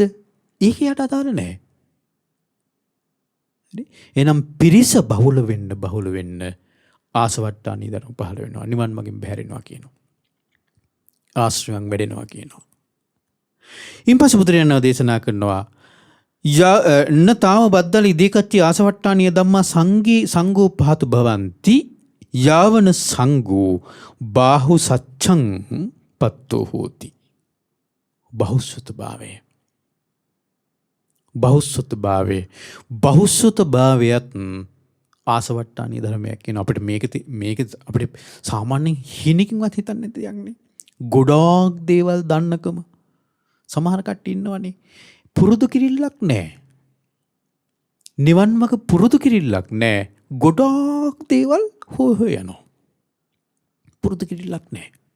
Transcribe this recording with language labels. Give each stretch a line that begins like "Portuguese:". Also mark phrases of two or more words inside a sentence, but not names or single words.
Sinhala: ඒක යට අදාළ නැහැ. හරි? එහෙනම් පිරිස බහුල වෙන්න ආසවට්ටානීය ධර්ම පහළ වෙනවා. නිවන් මගෙන් බැහැරෙනවා කියනවා. ආශ්‍රයයන් වැඩෙනවා කියනවා. ඉන්පස්සේ බුදුරජාණන් වහන්සේ දේශනා කරනවා
Pali: තාම බද්දල ඉදේකච්චි ආසවට්ටානීය ධම්මා සංඝෝ පාතු භවಂತಿ යාවන සංඝෝ බාහු සච්ඡං පත්තෝ හෝති.
Sinhala: බහුසුතභාවයත් ආසවට්ටානීය ධර්මයක් කියන අපිට මේක අපිට සාමාන්‍යයෙන් හිණකින්වත් හිතන්න නැති දෙයක් නේ. ගොඩාක් දේවල් දන්නකම සමහර කට්ටිය ඉන්නවනේ පුරුදු කිරිල්ලක් නැහැ. නිවන් මඟ පුරුදු කිරිල්ලක් නැහැ. ගොඩාක් දේවල් හොය යනවා. පුරුදු කිරිල්ලක් නැහැ.